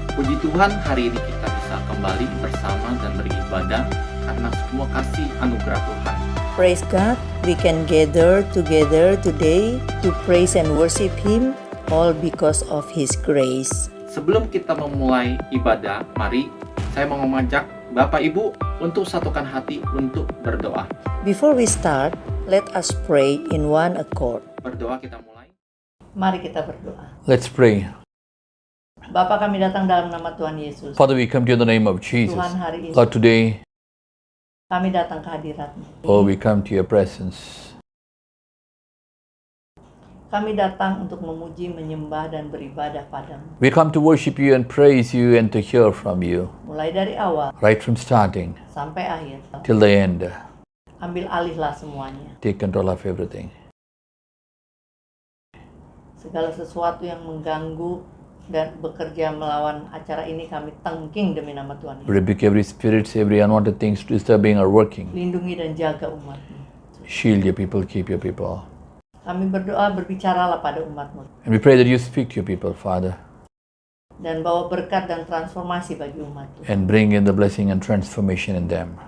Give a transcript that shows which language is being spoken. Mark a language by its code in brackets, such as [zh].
[id] Puji Tuhan, hari ini kita bisa kembali bersama dan beribadah karena semua kasih anugerah Tuhan. [en] Praise God, we can gather together today to praise and worship Him, all because of His grace. [id] Sebelum kita memulai ibadah, mari saya mau mengajak Bapak Ibu untuk satukan hati untuk berdoa. [en] Before we start, let us pray in one accord. [id] Berdoa kita mulai. Mari kita berdoa. [en] Let's pray. [id] Bapa, kami datang dalam nama Tuhan Yesus. [en] Father, we come to you in the name of Jesus. [id] Tuhan, hari ini [en] Lord, today, [id] kami datang ke hadirat-Mu. [en] oh, we come to your presence. [id] Kami datang untuk memuji, menyembah, dan beribadah padamu. [en] We come to worship you and praise you and to hear from you, [id] Mulai dari awal [en] right from starting [id] sampai akhir. [en] till the end. [id] Ambil alihlah semuanya. [en] Take control of everything. [id] Segala sesuatu yang mengganggu dan bekerja melawan acara ini kami tengking demi nama Tuhan Yesus. [en] Rebuke every spirit, every unwanted things disturbing or working. [id] Lindungi dan jaga umat-Mu. [en] Shield your people, keep your people. [id] Kami berdoa, berbicaralah pada umat-Mu. [en] And we pray that you speak to your people, Father, [id] Dan bawa berkat dan transformasi bagi umat-Mu. [en] and bring in the blessing and transformation in them.